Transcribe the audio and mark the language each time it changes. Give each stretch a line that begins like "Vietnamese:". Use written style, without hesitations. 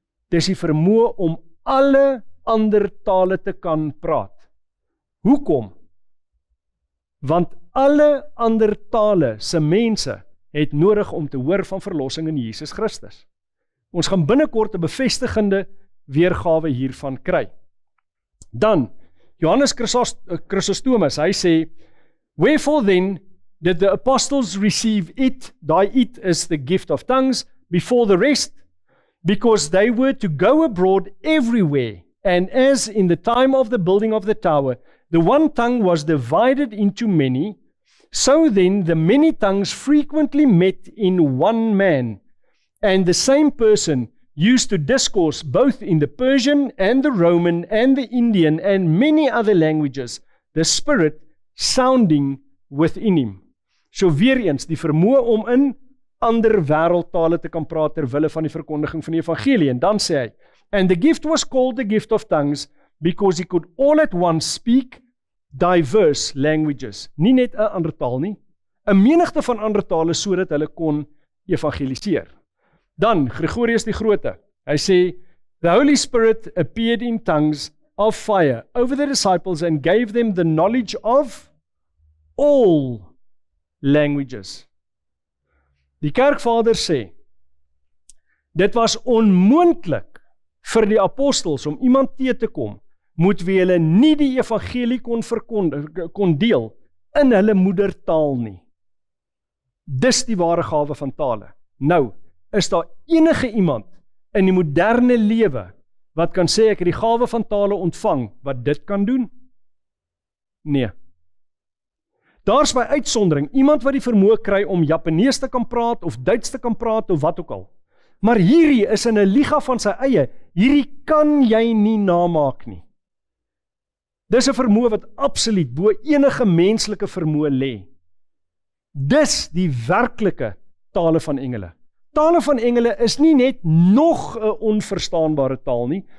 Afrikaans: Dis die vermoë om alle ander tale te kan praat. Hoekom? Want alle ander tale se mense het nodig om te hoor van verlossing in Jesus Christus. Ons gaan binnekort 'n bevestigende weergawe hiervan kry. Dan,
English: Johannes Chrysostomus,
Afrikaans: hy sê,
English: wherefore then did the apostles receive it,
Afrikaans: daai
English: it is the gift of tongues, before the rest, because they were to go abroad everywhere, and as in the time of the building of the tower, the one tongue was divided into many, so then the many tongues frequently met in one man, and the same person used to discourse both in the Persian and the Roman and the Indian and many other languages, the Spirit sounding within him.
Afrikaans: So weer eens, die vermoë om in ander wêreldtale te kan praat ter wille van die verkondiging van die evangelie. En dan sê hy,
English: and the gift was called the gift of tongues, because he could all at once speak diverse languages.
Afrikaans: Nie net 'n ander taal nie, 'n menigte van ander tale sodat hulle kon evangeliseer. Dan,
English: Gregorius die Grote,
Afrikaans: hy sê,
English: the Holy Spirit appeared in tongues of fire over the disciples and gave them the knowledge of all languages.
Afrikaans: Die kerkvader sê, dit was onmoontlik vir die apostels om iemand te kom, moet wie hulle nie die evangelie kon deel in hulle moedertaal nie. Dis die ware gawe van tale. Nou, is daar enige iemand in die moderne lewe wat kan sê ek het die gawe van tale ontvang wat dit kan doen? Nee. Daar's by uitsondering iemand wat die vermoë kry om Japanees te kan praat of Duits te kan praat of wat ook al. Maar hierdie is in 'n liga van sy eie. Hierdie kan jy nie namaak nie. Dis 'n vermoë wat absoluut bo enige menslike vermoë lê. Dis die werklike tale van engele. Tale van engele is nie net nog 'n onverstaanbare taal nie.